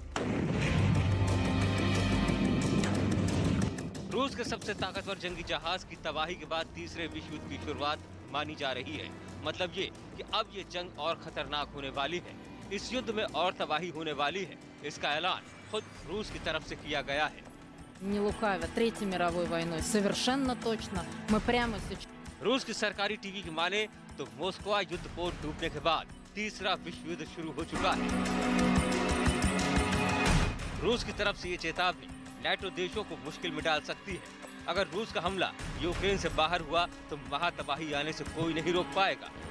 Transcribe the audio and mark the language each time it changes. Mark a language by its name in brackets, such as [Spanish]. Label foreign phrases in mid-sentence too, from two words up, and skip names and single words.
[Hindi] रूस के सबसे ताकतवर जंगी जहाज की तबाही के बाद तीसरे विश्व युद्ध की शुरुआत मानी जा रही है। मतलब ये कि अब ये जंग और खतरनाक होने वाली है। इस युद्ध में और तबाही होने वाली है। इसका ऐलान खुद रूस की तरफ से किया गया है। [Russian] Не лукавя, Третьей мировой войной совершенно точно. Мы прямо сейчас. [Hindi] रूस की सरकारी टीवी की माने तो मॉस्को युद्धपोत डूबने के बाद तीसरा विश्व युद्ध शुरू हो चुका है। रूस की तरफ से ये चेतावनी नाटो देशों को मुश्किल में डाल सकती है। अगर रूस का हमला यूक्रेन से बाहर हुआ तो महातबाही आने से कोई नहीं रोक पाएगा।